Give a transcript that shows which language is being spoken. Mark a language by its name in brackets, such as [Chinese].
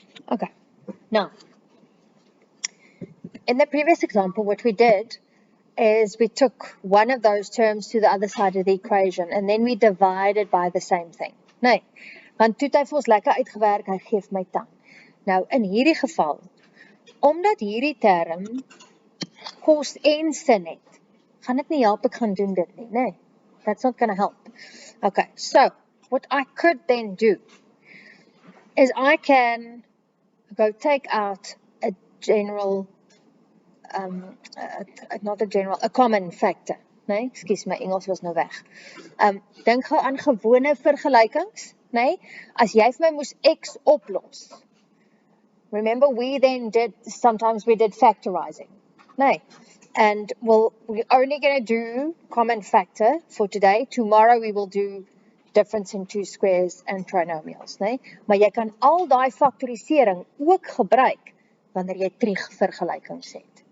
[English] Okay, now, in the previous example, what we did is we took one of those terms to the other side of the equation and then we divided by the same thing. [Afrikaans] Nee, want toe het hy vir ons lekker uitgewerk, hy geef my tan. Nou, in hierdie geval, omdat hierdie term kos en sin het, gaan dit nie help ek gaan doen dit nie, nee. [English] That's not going to help. Okay, so, what I could then do is I can go take out a general, a common factor. [Afrikaans] Nee, excuse my Engels was nou weg. Dink gou aan gewone vergelykings, nee? As jy vir my moes x oplos. [English] Remember sometimes we did factorizing. [Afrikaans] Nee. [English] And we're only going to do common factor for today. Tomorrow we will do difference in two squares and trinomials, nee? [Afrikaans] Maar jy kan al daai factorisering ook gebruik wanneer jy Trig vergelykings het.